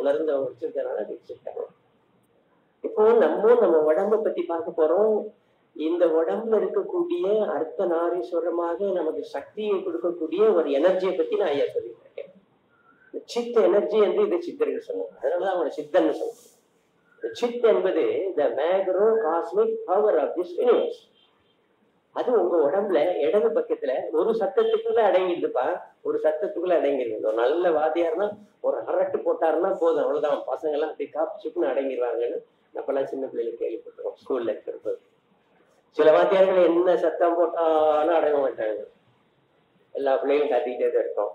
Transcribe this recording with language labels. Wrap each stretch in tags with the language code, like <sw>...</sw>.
<ta>உணர்ந்தவங்க வச்சிருக்கனால வச்சிருக்காங்க. இப்போ நம்ம உடம்ப பத்தி பார்க்க போறோம். இந்த உடம்புல இருக்கக்கூடிய அர்த்த நாரீஸ்வரமாக நமக்கு சக்தியை கொடுக்கக்கூடிய ஒரு எனர்ஜியை பத்தி நான் ஐயா சொல்லிட்டு இருக்கேன். சித்த எனர்ஜி என்று இதை சித்தர்கள் சொன்னாங்க. அதனாலதான் அவங்களோட சித்தன்னு சொல்றேன். சித் என்பது</ta> <en>the macro cosmic power of this universe.</en> <ta>அது உங்க உடம்புல இடது பக்கத்துல ஒரு சத்தத்துக்குள்ள அடங்கிடுதுப்பா. ஒரு சத்தத்துக்குள்ள அடங்கிருக்கு. ஒரு நல்ல வாத்தியார்னா ஒரு அரட்டு போட்டாருன்னா போதும், அவ்வளவுதான். பசங்க எல்லாம் அப்படி காப்பு சுப்புன்னு அடங்கிடுவாங்கன்னு நம்மளாம் சின்ன பிள்ளைகளுக்கு கேள்விப்பட்டிருக்கோம் ஸ்கூல்ல இருக்கிறது. சில வாத்தியார்கள் என்ன சத்தம் போட்டாலும் அடங்க மாட்டாங்க. எல்லா பிள்ளைகளும் கத்திக்கிட்டே தான் இருக்கும்.</ta>